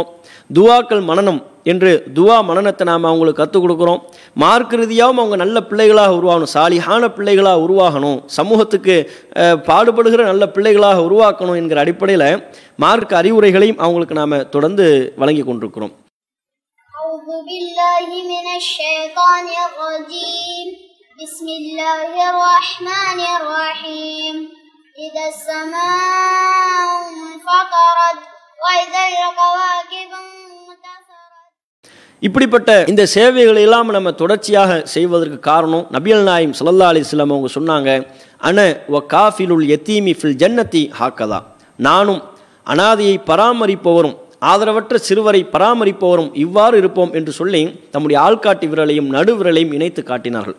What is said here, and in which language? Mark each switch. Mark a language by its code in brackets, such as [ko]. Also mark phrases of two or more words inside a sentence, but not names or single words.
[ta] துவாக்கள் மனனம் என்று துவா மனனத்தை நாம் அவங்களுக்கு கற்றுக் கொடுக்குறோம். மார்க் ரீதியாகவும் அவங்க நல்ல பிள்ளைகளாக உருவாகணும், சாலிஹான பிள்ளைகளாக உருவாகணும், சமூகத்துக்கு பாடுபடுகிற நல்ல பிள்ளைகளாக உருவாக்கணும் என்கிற அடிப்படையில் மார்க் அறிவுரைகளையும் அவங்களுக்கு நாம் தொடர்ந்து வழங்கி கொண்டிருக்கிறோம். [ar] بسم الله الرحمن الرحيم إذا السماء انفطرت وإذا الكواكب انتثرت. [ta] இப்படிப்பட்ட இந்த சேவைகளை எல்லாம் நம்ம தொடர்ச்சியாக செய்வதற்கு காரணம் நபிகள் நாயகம் [ar] صلى الله عليه وسلم [ta] அவங்க சொன்னாங்க, [ar] أنا وكافل اليتيم في الجنة هكذا, [ta] நானும் அனாதையை பராமரிப்பவரும் ஆதரவற்ற சிறுவரை பராமரிப்பவரும் இவ்வாறு இருப்போம் என்று சொல்லி தம்முடைய ஆள்காட்டி விரலையும் நடு விரலையும் இணைத்து காட்டினார்கள்.